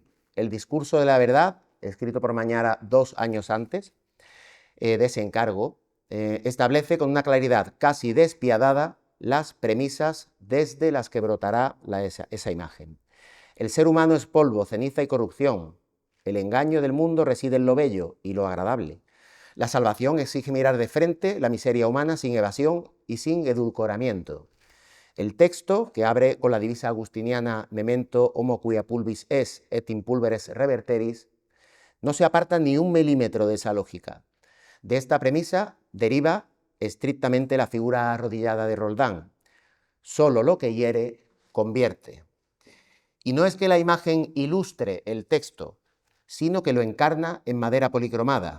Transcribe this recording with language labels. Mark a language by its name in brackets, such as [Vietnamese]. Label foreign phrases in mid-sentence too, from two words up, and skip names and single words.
[Spanish] El discurso de la verdad, escrito por Mañara 2 años antes de ese encargo, establece con una claridad casi despiadada las premisas desde las que brotará esa imagen. El ser humano es polvo, ceniza y corrupción. El engaño del mundo reside en lo bello y lo agradable. La salvación exige mirar de frente la miseria humana sin evasión y sin edulcoramiento. El texto, que abre con la divisa agustiniana [Latin] Memento homo quia pulvis es et in pulveris reverteris, [Spanish] no se aparta ni un milímetro de esa lógica. De esta premisa deriva estrictamente la figura arrodillada de Roldán. Solo lo que hiere convierte. Y no es que la imagen ilustre el texto, sino que lo encarna en madera policromada.